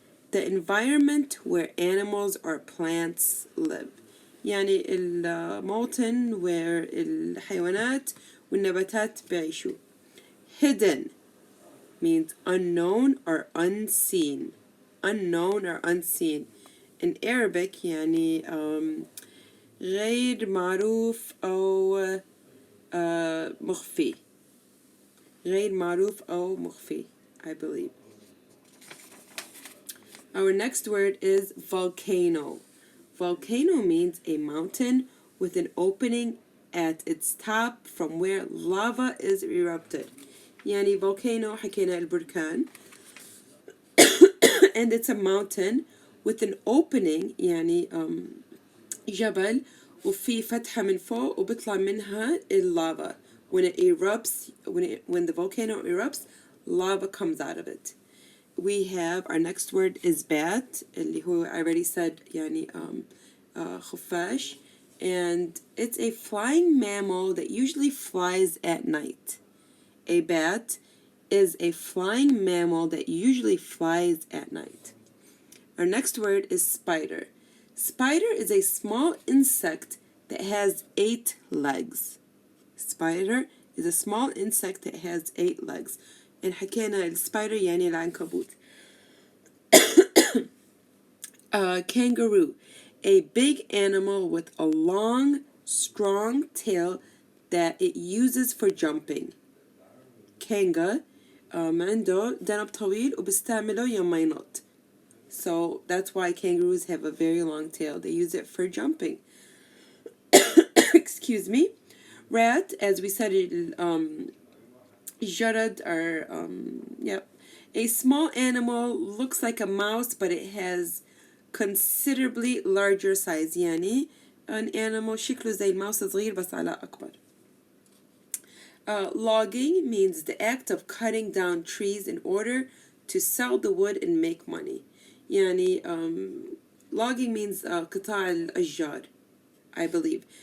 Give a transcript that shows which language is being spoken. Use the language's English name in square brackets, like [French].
[English] The environment where animals or plants live. [Arabic] يعني الموطن [English] where [Arabic] الحيوانات والنباتات بيعيشوا. [English] Hidden means unknown or unseen. Unknown or unseen. In Arabic [Arabic] يعني غير معروف أو مخفي. غير معروف أو مخفي, [English] I believe. Our next word is volcano. Volcano means a mountain with an opening at its top from where lava is erupted. [Arabic] يعني volcano حكينا البركان. [English] And it's a mountain with an opening [Arabic] يعني جبل وفي فتحة من فوق وبيطلع منها اللava. [English] When it erupts, when the volcano erupts, lava comes out of it. We have our next word is bat [Arabic] اللي هو [English] I already said [Arabic] يعني خفاش, [English] and it's a flying mammal that usually flies at night. A bat is a flying mammal that usually flies at night. Our next word is spider. Spider is a small insect that has 8 legs. Spider is a small insect that has 8 legs. [Arabic] And حكينا السبايدر يعني العنكبوت. [English] Kangaroo, a big animal with a long, strong tail that it uses for jumping. [Arabic] Kanga عنده ذنب طويل وبيستعمله يوم ما ينط. [English] So that's why kangaroos have a very long tail. They use it for jumping. Excuse me. Rat, as we said, jarad are, yep. A small animal looks like a mouse, but it has considerably larger size. [Arabic] يعني [English] an animal [Arabic] شكله زي الماوس صغير بس على أكبر. [English] Logging means the act of cutting down trees in order to sell the wood and make money. [Arabic] يعني [English] logging means [Arabic] قطاع الأشجار, [English] I believe.